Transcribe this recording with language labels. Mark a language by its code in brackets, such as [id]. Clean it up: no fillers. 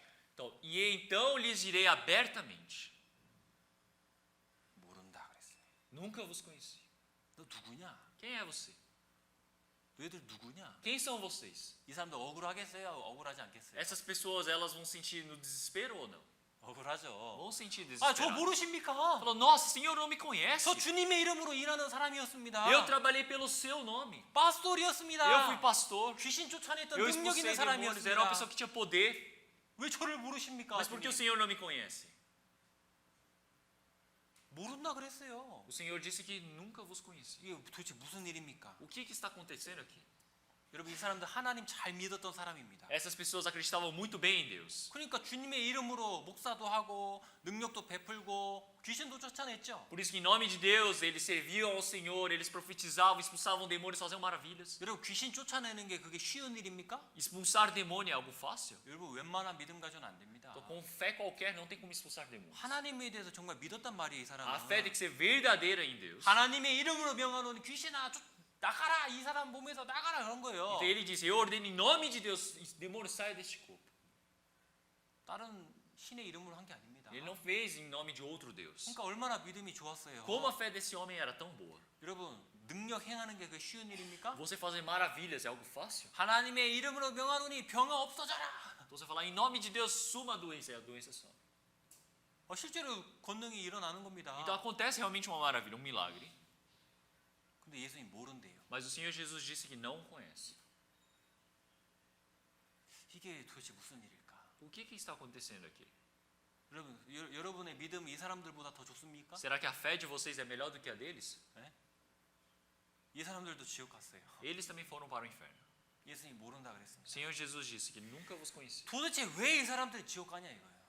[pt] Então, e então lhes direi abertamente: [ko] 모른다 그랬어요. [pt] Nunca vos conheci. [ko] 너 누구냐? [pt] Quem é você? [ko] 너희들 누구냐? [pt] Quem são vocês? [ko] 이 사람들 억울하겠어요? 억울하지 않겠어요? [pt] Essas pessoas, elas vão sentir no desespero ou não? [ko] 억울하죠. [pt] Vão sentir [ko] 아, 저 [pt] desespero. [ko] 모르십니까? [pt] Falou: Nossa, Senhor não me conhece. [ko] 저 주님의 이름으로 일하는 사람이었습니다. [pt] Eu trabalhei pelo seu nome. [ko] 파스토리였습니다. [pt] Eu fui pastor. [ko] 귀신 쫓아냈던 [pt] Eu [ko] 능력 있는 [pt] expulsei demônios. Era uma pessoa [ko] 사람이었습니다. [pt] que tinha poder. [ko] 왜 저를 모르십니까? [pt] Mas por que o [ko] 주님? [pt] Senhor não me conhece? [ko] 모른다 그랬어요. [pt] O Senhor disse que nunca vos conheci. [ko] 이게 도대체 무슨 일입니까? [pt] O que está acontecendo aqui? [ko] 여러분 이 사람들 하나님 잘 믿었던 사람입니다. [pt] Essas pessoas acreditavam muito bem em Deus. [ko] 그러니까 주님의 이름으로 목사도 하고 능력도 베풀고 귀신도 쫓아냈죠. [pt] Por isso que em nome de Deus eles serviam ao Senhor, eles profetizavam, expulsavam demônios, faziam maravilhas. [ko] 여러분 귀신 쫓아내는 게 그게 쉬운 일입니까? [pt] Expulsar demônio é algo fácil? [ko] 여러분 웬만한 믿음 가져는 안 됩니다. [pt] Então, com fé qualquer não tem como expulsar demônios. [ko] 하나님에 대해서 정말 믿었단 말이에요, 이 [pt] A fé tem que ser verdadeira em Deus. [ko] 하나님의 이름으로 명하노니 귀신아 나가라, 이 사람 몸에서 나가라 그런 거예요. [pt] Então ele disse: Eu ordeno em nome de Deus, demônio saia deste corpo. [ko] 다른 신의 이름으로 한 게 아닙니다. [pt] Ele não fez em nome de outro Deus. [ko] 그러니까 얼마나 믿음이 좋았어요. [pt] Como a fé desse homem era tão boa. [ko] 여러분 능력 행하는 게 그 쉬운 일입니까? [pt] Você fazer maravilhas é algo fácil? [ko] 하나님의 이름으로 명하노니 병아 없어져라. [pt] Então você falar em nome de Deus, suma a doença, e a doença some. [ko] 실제로 권능이 일어나는 겁니다. [pt] Então acontece realmente uma maravilha, um milagre. [ko] 근데 예수님 모른대요. [pt] Mas o Senhor Jesus disse que não conhece. [ko] 이게 도대체 무슨 일일까? [pt] O que está acontecendo aqui? [ko] 여러분, 여러분의 믿음이 이 사람들보다 더 좋습니까? [pt] Será que a fé de vocês é melhor do que a deles? [ko] 이 사람들도 지옥 갔어요. [pt] Eles também foram para o inferno. [ko] 예수님 모른다 [pt] O [ko] 그랬습니다. [pt] Senhor Jesus disse que nunca vos conheci. [ko] 도대체 왜 이 사람들이 지옥 가냐 이거예요.